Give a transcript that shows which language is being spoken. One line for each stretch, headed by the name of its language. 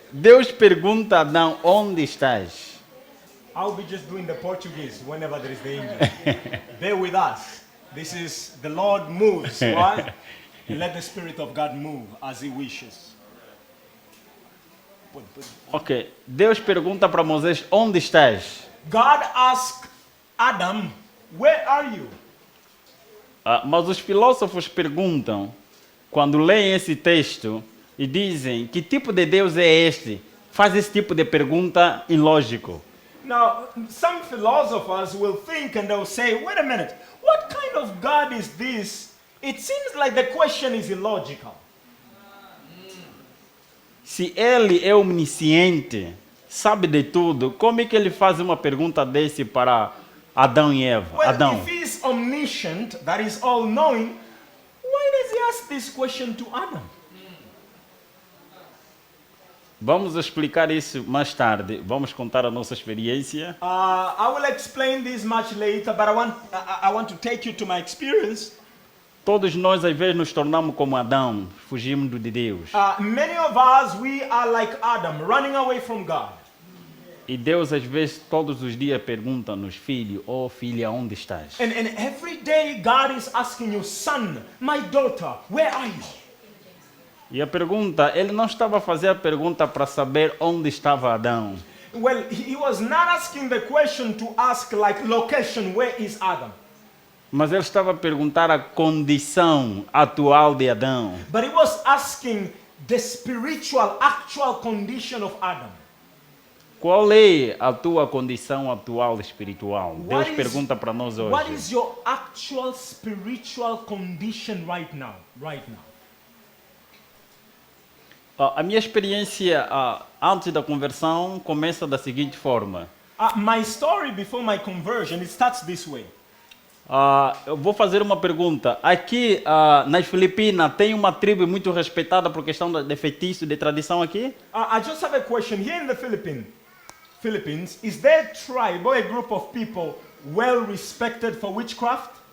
Portuguese: Deus pergunta a Adão, onde estás?
English: I'll be just doing the Portuguese whenever there is the English. Bear with us. This is the Lord moves, right? Let the Spirit of God move as He wishes.
Portuguese: Ok, Deus pergunta para Moisés, onde estás?
English: God asked Adam, "Where are you?"
Portuguese: Mas os filósofos perguntam, quando leem esse texto, e dizem, que tipo de Deus é este? Faz esse tipo de pergunta ilógico.
English: Now, some philosophers will think and they'll say, "Wait a minute, what kind of God is this? It seems like the question is illogical."
Portuguese: Se ele é omnisciente, sabe de tudo, como é que ele faz uma pergunta desse para Adão e Eva?
English: Well,
Portuguese: Adão.
English: if He's omniscient, that is all-knowing, why does He ask this question to Adam?
Portuguese: Vamos explicar isso mais tarde. Vamos contar a nossa experiência.
English: I will explain this much later, but I want to take you to my experience.
Portuguese: Todos nós, às vezes, nos tornamos como Adão, fugimos de Deus.
English: Many of us, we are like Adam, running away from God.
Portuguese: E Deus, às vezes, todos os dias pergunta-nos, filho, filha, onde estás?
English: And every day God is asking you, "Son, my daughter, where are you?"
Portuguese: E a pergunta, ele não estava a fazer a pergunta para saber onde estava Adão.
English: Well, he was not asking the question to ask like location, where is Adam?
Portuguese: Mas ele estava a perguntar a condição atual de Adão.
English: But he was asking the spiritual, actual condition of Adam.
Portuguese: Qual é a tua condição atual espiritual? Deus
English: What is-
Portuguese: pergunta para nós
English: What
Portuguese: hoje.
English: is your actual spiritual condition right now? Right now.
Portuguese: A minha experiência antes da conversão começa da seguinte forma.
English: My story before my conversion, it starts this way.
Portuguese: Eu vou fazer uma pergunta. Aqui nas Filipinas tem uma tribo muito respeitada por questão de feitiço, de tradição aqui?
English: I just have a question. Here in the Philippines, is there a tribe or a group of people well respected for witchcraft?